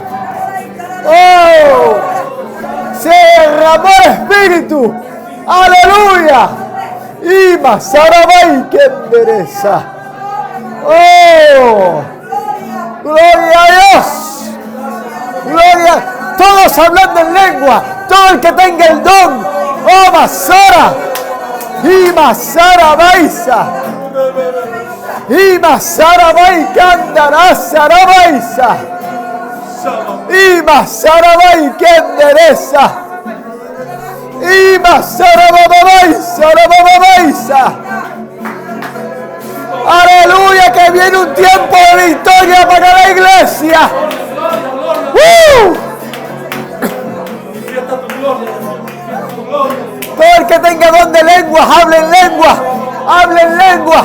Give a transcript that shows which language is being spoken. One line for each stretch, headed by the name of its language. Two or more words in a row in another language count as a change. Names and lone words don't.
Spanish: Oh, se derramó el Espíritu. Aleluya. Lima, Sarabai, que endereza. Oh, gloria a Dios. Gloria. Todos hablando en lengua. Todo el que tenga el don. Oh, Masara. Ima Sarabaisa. Ima Sarabai Kandara Sarabaisa. Ima Sarabai Kendereza. Ima Sarababaisa. Sarababaisa. Aleluya, que viene un tiempo de victoria para la iglesia. Todo el que tenga don de lenguas, hable en lengua, hable en lengua.